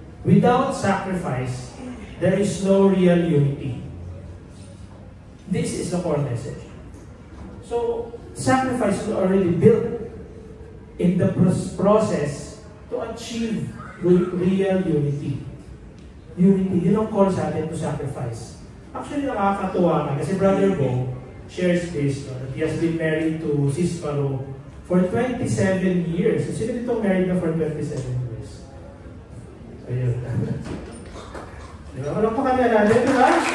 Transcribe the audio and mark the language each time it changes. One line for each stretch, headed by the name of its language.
English: Without sacrifice, there is no real unity. This is the core message. So, sacrifice is already built in the process to achieve real unity.
Filipino: Unity, yun ang call sa atin
English: to sacrifice. Actually,
Filipino: nakakatuwa nga kasi
English: Brother Bo shares this, that he has been married to Sis Paro for 27 years.
Filipino: Sino dito married na for 27 years? Ayun. Diba? Walang pa kanya natin, diba?